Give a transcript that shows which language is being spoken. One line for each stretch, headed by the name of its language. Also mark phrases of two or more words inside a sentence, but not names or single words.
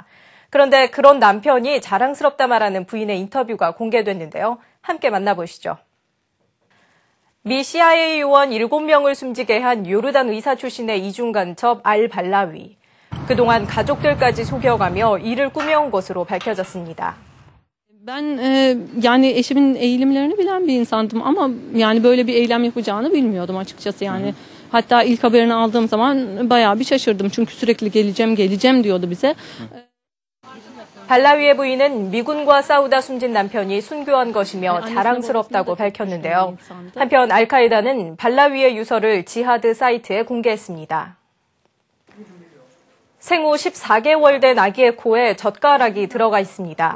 Korean: 그런데 그런 남편이 자랑스럽다 말하는 부인의 인터뷰가 공개됐는데요. 함께 만나보시죠. 미 CIA 요원 7명을 숨지게 한 요르단 의사 출신의 이중 간첩 알발라위. 그동안 가족들까지 속여가며 일을 꾸며온 것으로 밝혀졌습니다.
Turkish: Ben yani eşimin eğilimlerini bilen bir insandım ama yani böyle bir eylem yapacağını bilmiyordum açıkçası yani. Hatta ilk haberini aldığım zaman bayağı bir şaşırdım çünkü sürekli geleceğim diyordu bize.
Korean: 발라위의 부인은 미군과 싸우다 숨진 남편이 순교한 것이며 자랑스럽다고 밝혔는데요. 한편 알카에다는 발라위의 유서를 지하드 사이트에 공개했습니다. 생후 14개월 된 아기의 코에 젓가락이 들어가 있습니다.